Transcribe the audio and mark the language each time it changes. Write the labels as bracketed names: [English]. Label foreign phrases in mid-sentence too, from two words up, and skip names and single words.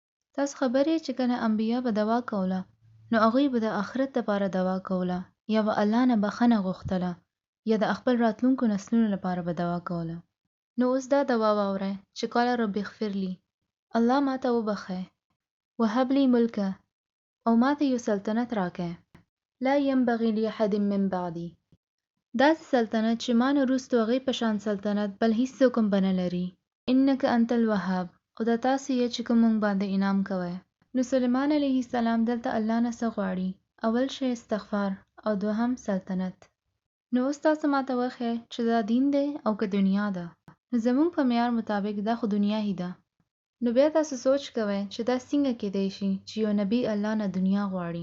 [Pashto] تاسو خبر یې چې کله انبیا به دعا کوله نو هغوی به د آخرت لپاره دعا کوله یا به الله نه بخښنه غوښتله یا د خپل راتلونکو نسلونو لپاره به دعا کوله. نو اوس دا دعا واورئ چې [Arabic] قال رب اغفر لي، [Pashto] الله ماته وبخئ، [Arabic] وهب لي ملکه، [Pashto] او ماته یو سلطنت راکئ، [Arabic] لا ينبغي لأحد من بعدي، [Pashto] داسې سلطنت چې ما نه وروسته هغې په شان سلطنت بل هیڅوک هم به نه لري، [Arabic] انک انت الوهاب، [Pashto] او دا تاسو یې چې کوم موږ باندې انعام کوئ. نو سلیمان علیه السلام دلته الله نه څه غواړي؟ اول شی استغفار او دوهم سلطنت. نو اوس تاسو ماته وښیئ چې دا دین دی او که دنیا ده. نو زموږ په معیار مطابق دا خو دنیا هی ده. نو بیا تاسو سوچ کوئ چې دا څنګه کیدی شي چې یو نبی الله نه دنیا غواړي.